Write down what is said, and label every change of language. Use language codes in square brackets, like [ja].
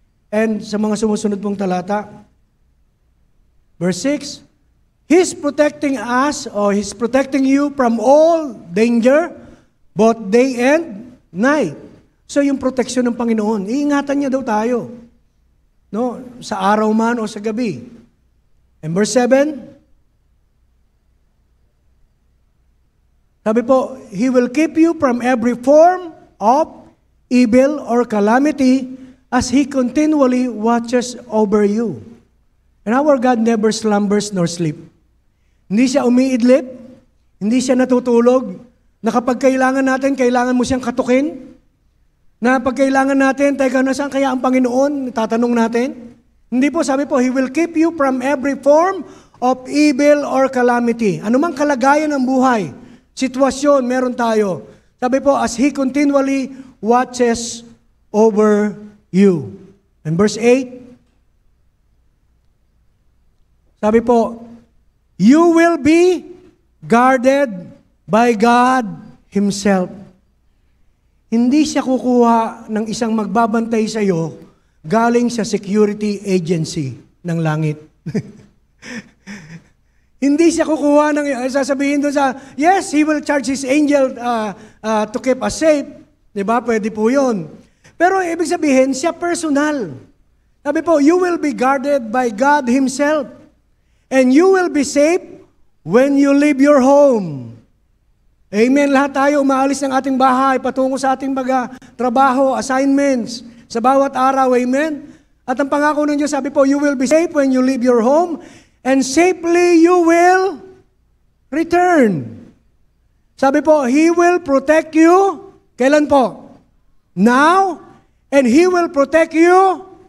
[en] And [tl] sa mga sumusunod pong talata, [en] verse 6, He's protecting us, or He's protecting you from all danger, both day and night. [tl] So yung proteksyon ng Panginoon, iingatan niya daw tayo. No? Sa araw man o sa gabi. [en] And verse 7, [tl] sabi po, [en] He will keep you from every form of evil or calamity as He continually watches over you. And our God never slumbers nor sleep. [tl] Hindi siya umiidlip, hindi siya natutulog, na kapag kailangan natin, kailangan mo siyang katukin, na pag kailangan natin, teka, nasaan kaya ang Panginoon? Tatanong natin. Hindi po, sabi po, [en] He will keep you from every form of evil or calamity. [tl] Anumang kalagayan ng buhay, sitwasyon, meron tayo. Sabi po, [en] as He continually watches over you. And verse 8, [tl] sabi po, [en] you will be guarded by God Himself. [tl] Hindi siya kukuha ng isang magbabantay sa iyo galing sa security agency ng langit. Hindi siya kukuha ng, sasabihin doon sa, yes, [en] He will charge His angel to keep us safe. [tl] Diba? Pwede po yun. Pero ibig sabihin, siya personal. Sabi po, [en] you will be guarded by God Himself. And you will be safe when you leave your home. Amen. [tl] Lahat tayo umaalis ng ating bahay, patungo sa ating trabaho, assignments, sa bawat araw. [en] Amen. [tl] At ang pangako ng Diyos, sabi po, [en] you will be safe when you leave your home, and safely you will return. [tl] Sabi po, [en] He will protect you. [tl] Kailan po? [en] Now, and He will protect you.